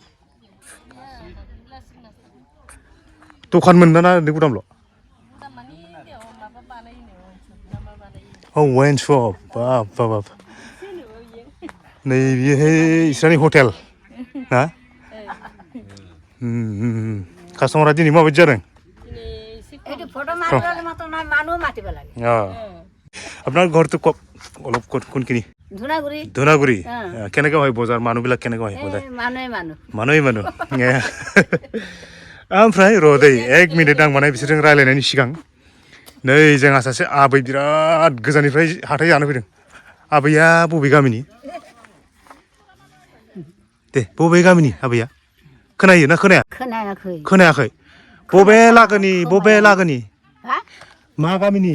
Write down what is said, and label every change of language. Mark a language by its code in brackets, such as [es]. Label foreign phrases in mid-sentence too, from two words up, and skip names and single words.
[brx] दखान मोनदाना ओरैनो गुदामल' [en] wine shop [brx] बाब नै बेहाय इसोरनि हटेल ना कास्ट'मारा दिनै माबायदि जादों [as] আপোনাৰ ঘৰটো কওক অলপ কোনখিনি ধুনাগুৰি কেনেকৈ হয় বজাৰ মানুহবিলাক কেনেকৈ হয় বজাৰ মানুহ [brx] ओमफ्राय र' दै 1 मिनिट आं माने बिसोरजों रायज्लायनायनि सिगां नै जोंहा सासे आबै बिराद गोजाननिफ्राय हाथाय जानो फैदों आबैया बबे गामिनि दे बबे गामिनि आबैया खोनायो ना खोनायाखै बबे लागोनि मा गामिनि